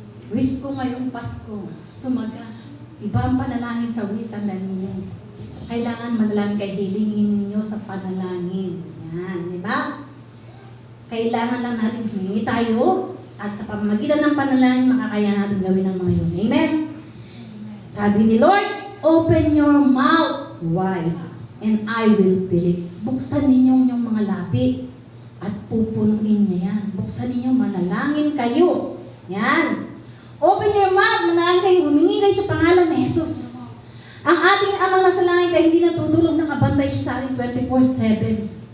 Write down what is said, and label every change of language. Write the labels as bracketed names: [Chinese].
[Filipino] Wish ko ngayong Pasko. Iba ang panalangin sa wish. Tandaan niyo. Kailangan manalangin kay hilingin ninyo sa panalangin. Yan. Diba? Kailangan lang natin humingi tayo at sa pamamagitan ng panalangin makakaya natin gawin ang mga yun. Amen? Sabi ni [English] Lord, open your mouth wide and I will fill it. [Filipino] Buksan ninyo yung mga labi at pupunuin niya yan. Buksan ninyo, manalangin kayo. Yan. [English] Open your mouth, [Filipino] manalangin kayo, humingi kayo sa pangalan ni Jesus. Ang ating Amang nasa langit ay hindi natutulog, nakabantay siya sa ating 24/7.